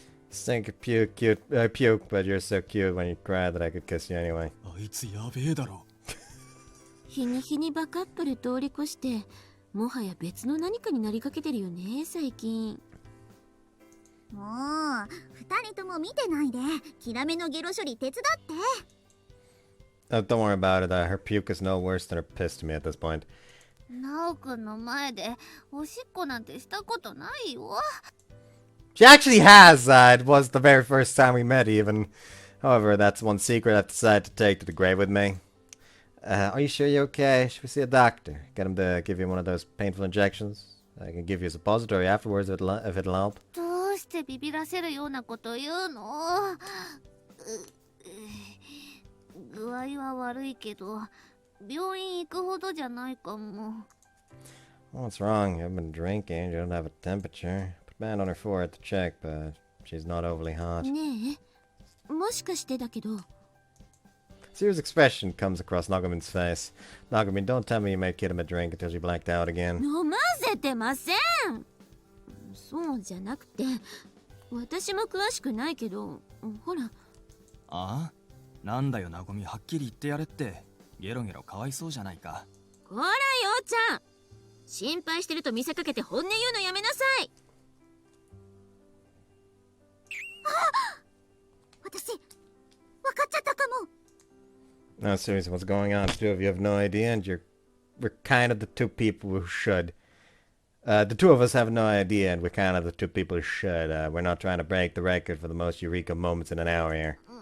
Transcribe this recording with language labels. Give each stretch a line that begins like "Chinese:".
English: Stink of puke, but you're so cute when you cry that I could kiss you anyway.
Japanese: あいつやべえだろ。日に日にバカップル通り越して、もはや別の何かになりかけてるよね、最近。もう、二人とも見てないで、キラメのゲロ処理手伝って。
English: Oh, don't worry about it. Her puke is no worse than her piss to me at this point.
Japanese: ナオくんの前でおしっこなんてしたことないよ。
English: She actually has. It was the very first time we met, even. However, that's one secret I decided to take to the grave with me. Are you sure you're okay? Should we see a doctor? Get him to give you one of those painful injections? I can give you a suppository afterwards if it'll help.
Japanese: どうしてビビらせるようなこと言うの？具合は悪いけど、病院行くほどじゃないかも。
English: What's wrong? You haven't been drinking. You don't have a temperature. Put band on her forehead to check, but she's not overly hot.
Japanese: ねえ、もしかしてだけど。
English: Serious expression comes across Nagamin's face. Nagamin, don't tell me you made Kirame drink until she blacked out again.
Japanese: 飲ませてません。そうじゃなくて、私も詳しくないけど、ほら。ああ、なんだよなごみ、はっきり言ってやれって。ゲロゲロかわいそうじゃないか。こらようちゃん、心配してると見せかけて本音言うのやめなさい。私、分かっちゃったかも。
English: No, seriously, what's going on? The two of you have no idea, and we're kind of the two people who should. The two of us have no idea, and we're kind of the two people who should. We're not trying to break the record for the most eureka moments in an hour here.